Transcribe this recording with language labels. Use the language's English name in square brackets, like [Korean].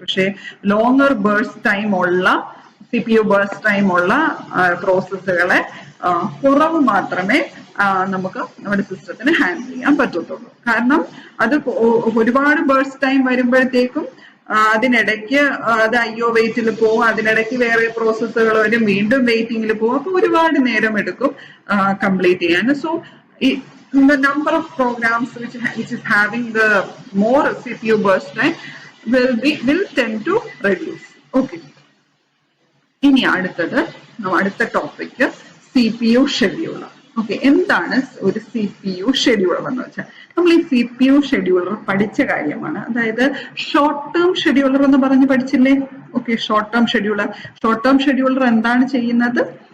[Malayalam] പക്ഷേ longer burst time ഉള്ള CPU burst time ഉള്ള പ്രോസസ്സുകളെ കുറവ് മാത്രമേ നമുക്ക് നമ്മുടെ സിസ്റ്റത്തിന് ഹാൻഡിൽ ചെയ്യാൻ പറ്റത്തുള്ളൂ. കാരണം അത് ഒരുപാട് ബേഴ്സ്റ്റ് ടൈം വരുമ്പോഴത്തേക്കും അതിനിടയ്ക്ക് അത് IO വെയിറ്റിൽ പോകും, അതിനിടയ്ക്ക് വേറെ പ്രോസസ്സുകൾ വരും, വീണ്ടും വെയിറ്റിംഗിൽ പോകും. അപ്പൊ ഒരുപാട് നേരം എടുക്കും കംപ്ലീറ്റ് ചെയ്യാൻ. [English] So the number of programs which is having the more CPU burst time will tend to reduce. Okay. [Malayalam] ഇനി അടുത്ത ടോപ്പിക് CPU ഷെഡ്യൂളർ. ഓക്കെ, എന്താണ് ഒരു CPU ഷെഡ്യൂളർ എന്ന് വെച്ചാൽ, നമ്മൾ ഈ CPU ഷെഡ്യൂളർ പഠിച്ച കാര്യമാണ്. അതായത് ഷോർട്ട് ടേം ഷെഡ്യൂളർ എന്ന് പറഞ്ഞ് പഠിച്ചില്ലേ? ഓക്കെ, ഷോർട്ട് ടേം ഷെഡ്യൂളർ എന്താണ് ചെയ്യുന്നത്?